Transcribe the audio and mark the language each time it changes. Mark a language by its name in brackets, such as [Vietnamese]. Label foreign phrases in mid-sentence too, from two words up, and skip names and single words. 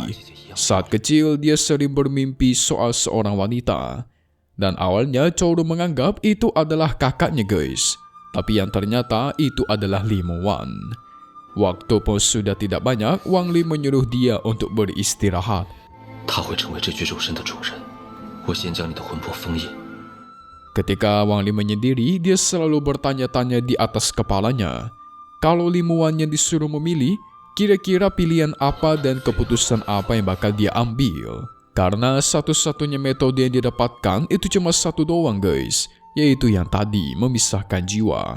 [Indonesian] Saat kecil, dia sering bermimpi soal seorang wanita. Dan awalnya Chouru menganggap itu adalah kakaknya guys. Tapi yang ternyata itu adalah Li Muan. Waktu pun sudah tidak banyak, Wang Li menyuruh dia untuk beristirahat. [Chinese] 他会成为这具肉身的主人。我先将你的魂魄封印。 [Indonesian] Ketika Wang Li menyendiri, dia selalu bertanya-tanya di atas kepalanya. Kalau Li Muan yang disuruh memilih, kira-kira pilihan apa dan keputusan apa yang bakal dia ambil. Karena satu-satunya metode yang didapatkan itu cuma satu doang guys, yaitu yang tadi memisahkan jiwa.